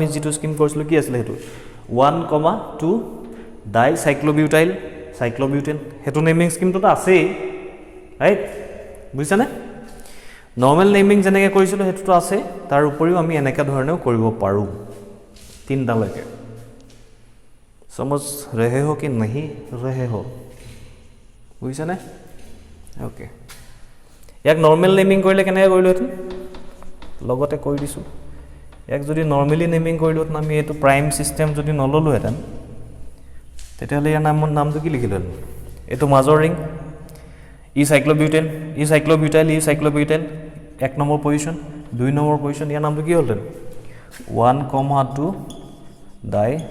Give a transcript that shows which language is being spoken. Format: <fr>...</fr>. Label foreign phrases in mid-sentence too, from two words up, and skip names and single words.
<as>যিটো স্কিম কৰিছিলোঁ কি আছিলে সেইটো 1,2 ডাই সাইক্লোবিউটাইল সাইক্লোবিউটেন হেতু নেমিং স্কিমটো আছেই ৰাইট বুজিছানে</as> <en>normal naming</en> <as>যেনেকৈ কৰিছিলোঁ হেতুটো আছে তাৰ উপৰিও আমি এনেকা ধৰণেও কৰিব পাৰোঁ তিনটা লৈকে</as> <hi>समझ रहे हो कि नहीं रहे</hi> <as>हो বুজিছানে ওকে ইয়াক</as> <en>normal naming</en> <as>কৰিলে কেনেকৈ কৰিলোঁ হেতু লগতে কৈ দিছোঁ ইয়াক যদি</as> <en>normally naming</en> <as>কৰিলোঁ আমি এইটো</as> <en>prime system</en> <as>যদি নললোঁ হেতেন তেতিয়াহ'লে ইয়াৰ নামটো কি লিখিলোঁ এইটো মাজৰ ৰিং ই সাইক্লোবিউটেন ই সাইক্লোবিউটাইল 1</as> <en>number position</en> <as>2</as> <en>number position</en> <as>ইয়াৰ নামটো কি হ'লতেন 1,2 ডাই</as>